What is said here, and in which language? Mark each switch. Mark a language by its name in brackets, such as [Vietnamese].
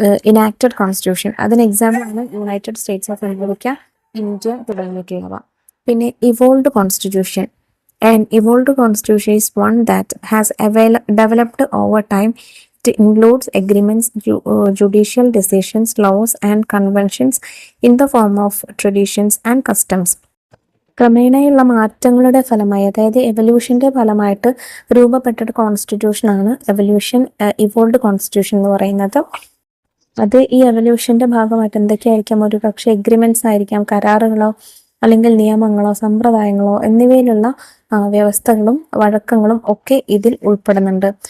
[Malayalam] Enacted constitution. അതിന് example ആണ് United States of America, India തുടങ്ങിയിട്ടുള്ളവ. പിന്നെ evolved constitution. [English] An evolved constitution is one that has developed over time. It includes agreements, judicial decisions, laws and conventions in the form of traditions and customs. [Malayalam] ക്രമേണയുള്ള മാറ്റങ്ങളുടെ ഫലമായി, അതായത് എവല്യൂഷന്റെ ഫലമായിട്ട് രൂപപ്പെട്ട കോൺസ്റ്റിറ്റ്യൂഷനാണ് evolved constitution എന്ന് പറയുന്നത്. അത് ഈ എവല്യൂഷന്റെ ഭാഗമായിട്ട് എന്തൊക്കെയായിരിക്കാം? ഒരു പക്ഷേ എഗ്രിമെന്റ്സ് ആയിരിക്കാം, കരാറുകളോ അല്ലെങ്കിൽ നിയമങ്ങളോ സമ്പ്രദായങ്ങളോ എന്നിവയിലുള്ള വ്യവസ്ഥകളും വഴക്കങ്ങളും ഒക്കെ ഇതിൽ ഉൾപ്പെടുന്നുണ്ട്.